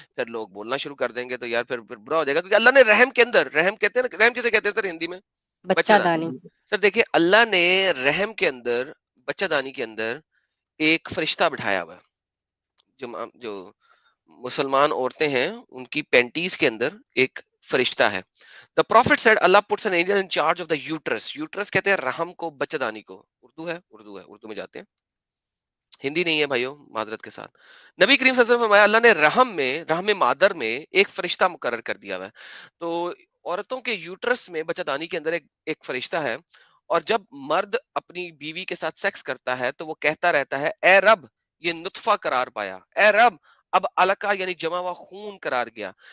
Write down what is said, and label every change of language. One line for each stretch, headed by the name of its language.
Urdu: پھر لوگ بولنا شروع کر دیں گے تو یار پھر برا ہو جائے گا، کیونکہ اللہ نے رحم کے اندر، رحم کہتے ہیں نا، رحم کسے کہتے ہیں سر ہندی میں؟ بچہ بچہ دانی. دانی. سر دیکھیے اللہ نے رحم کے اندر، بچہ دانی کے اندر ایک فرشتہ بٹھایا ہوا ہے. جو مسلمان عورتیں ہیں ان کی پینٹیز کے اندر ایک فرشتہ ہے.
English: The prophet said Allah puts an angel in charge of the uterus.
Urdu: Uterus کہتے ہیں رحم کو، بچہ دانی کو. اردو ہے، اردو ہے، اردو میں جاتے ہیں، ہندی نہیں ہے بھائیو، معذرت کے ساتھ. نبی کریم صلی اللہ علیہ وسلم فرمایا اللہ نے رحم مادر میں ایک فرشتہ مقرر کر دیا ہوا ہے. تو عورتوں کے یوٹرس میں، بچہ دانی کے اندر ایک فرشتہ ہے، اور جب مرد اپنی بیوی کے ساتھ سیکس کرتا ہے تو وہ کہتا رہتا ہے اے رب یہ نطفہ قرار پایا، اے رب اب علقہ یعنی جمع ہوا خون قرار گیا.